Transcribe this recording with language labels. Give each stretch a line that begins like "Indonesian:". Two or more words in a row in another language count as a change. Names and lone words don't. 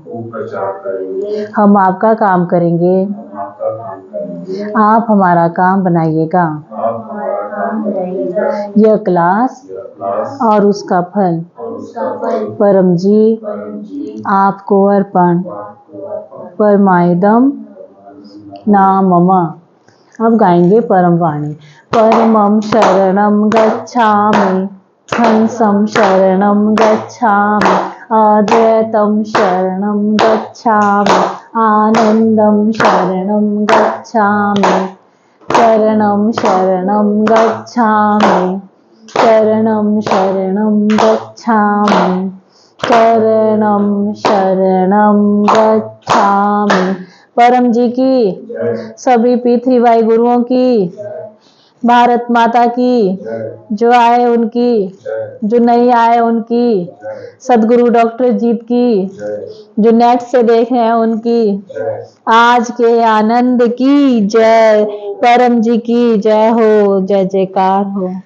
Hindi: हम आपका काम करेंगे, आप हमारा काम बनाइएगा। यह क्लास और उसका फल परम जी आपको अर्पण।
Sanskrit: परमायदम नामम।
Hindi: अब गाएंगे परम वाणी।
Sanskrit: परमं शरणं गच्छामि, हंसं शरणं गच्छामि, अद्वैतं शरणं गच्छामि, आनंदं शरणं गच्छामि, शरणं शरणं गच्छामि, शरणं शरणं गच्छामि, शरणं शरणं गच्छामि।
Hindi: परम जी की, सभी पृथ्वी भाई गुरुओं की, भारत माता की, जो आए उनकी, जो नहीं आए उनकी, सदगुरु डॉक्टर जीत की, जो नेट से देख रहे हैं उनकी, आज के आनंद की जय, परम जी की जय हो, जय जयकार हो।